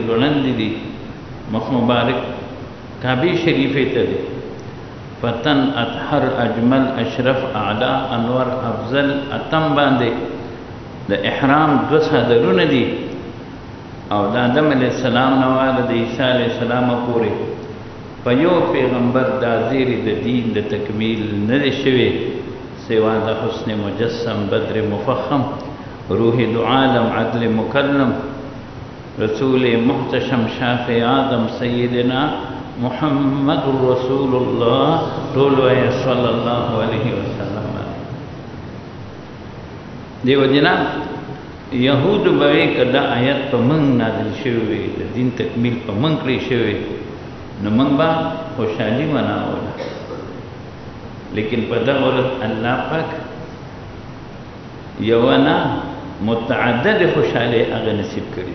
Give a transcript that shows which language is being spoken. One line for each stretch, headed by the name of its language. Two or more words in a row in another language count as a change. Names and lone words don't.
Pashto: ځوړندې دي، مخ مبارک کعبې شریفې ته دی،
Arabic: فتن اطهر اجمل اشرف اعلی انور افضل اتم
Pashto: باندې د احرام 2 صدرونه دي، او د آدم
Arabic: علیه السلام
Pashto: نه واله د عیسی
Arabic: علیه السلام
Pashto: پورې په یو پیغمبر دا زیری د دین د تکمیل نه دی شوی سوا د
Arabic: حسن مجسم بدر مفخم روح دو عالم عدل مکرم رسول محتشم شافع آدم
Pashto: سیدنا محمد رسول الله ټول وایه
Arabic: صلی الله علیه وسلم.
Pashto: دیو جناب یهودو به وایي که دا آیت په موږ نازل شوی وي، د دین تکمیل په موږ کړی شوی نو موږ به خوشحالي مناوله، لیکن په دغه ورځ الله پاک یوه نه متعدد خوشحالۍ هغه نصیب کړي.